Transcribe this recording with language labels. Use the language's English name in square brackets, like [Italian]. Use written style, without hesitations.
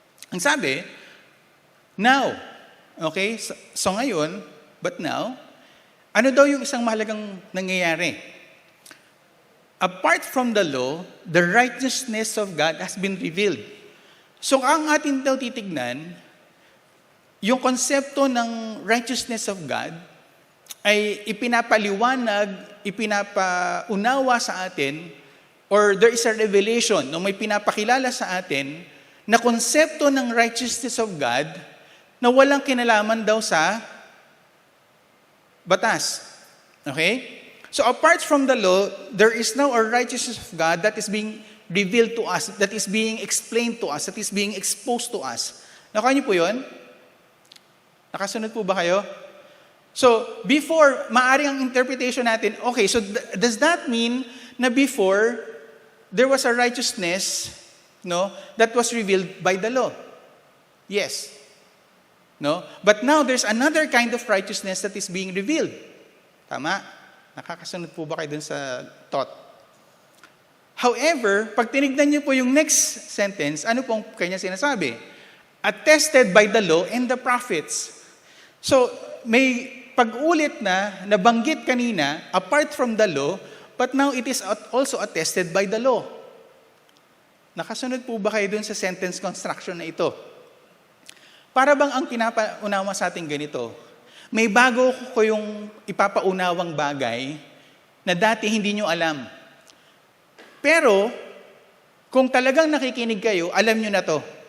[Filipino] Ang sabi, now, okay, so ngayon, [English] but now, [Filipino] ano daw yung isang mahalagang nangyayari? [English] Apart from the law, the righteousness of God has been revealed. [Filipino] So ang atin daw titignan, yung konsepto ng righteousness of God ay ipinapaliwanag, ipinapaunawa sa atin, [English] or there is a revelation, [Filipino] no, may pinapakilala sa atin na konsepto ng righteousness of God na walang kinalaman daw sa batas. Okay? [English] So apart from the law, there is now a righteousness of God that is being revealed to us, that is being explained to us, that is being exposed to us. [Filipino] Nakuha niyo po yun? Nakasunod po ba kayo? [English] So, before, [Filipino] maaring ang interpretation natin, [English] okay, so does that mean na before, there was a righteousness, no, that was revealed by the law? Yes. No? But now, there's another kind of righteousness that is being revealed. [Filipino] Tama? Nakakasunod po ba kayo dun sa thought? However, pag tinignan niyo po yung next sentence, ano pong kanya sinasabi? [English] Attested by the law and the prophets. [Filipino] So, may pag-ulit na nabanggit kanina, [English] apart from the law, but now it is also attested by the law. [Filipino] Nakasunod po ba kayo dun sa sentence construction na ito? Para bang ang pinapaunawa sa ating ganito? May bago ko yung ipapaunawang bagay na dati hindi nyo alam. Pero, kung talagang nakikinig kayo, alam nyo na to.